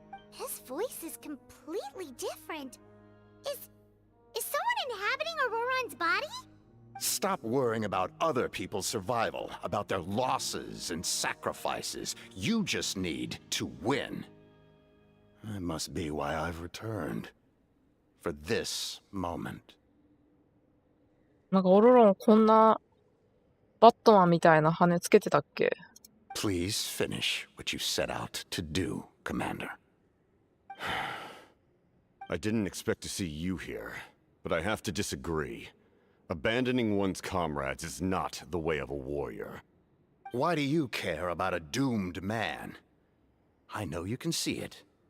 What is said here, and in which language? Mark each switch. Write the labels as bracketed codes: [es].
[en] His voice is completely different. Is someone inhabiting Auroran's body? Stop worrying about other people's survival, about their losses and sacrifices. You just need to win. That must be why I've returned. For this moment. [ja] なんかオロロンこんなバットマンみたいな羽つけてたっけ？ [en] Please finish what you set out to do, Commander. I didn't expect to see you here, but I have to disagree. Abandoning one's comrades is not the way of a warrior. Why do you care about a doomed man? I know you can see it.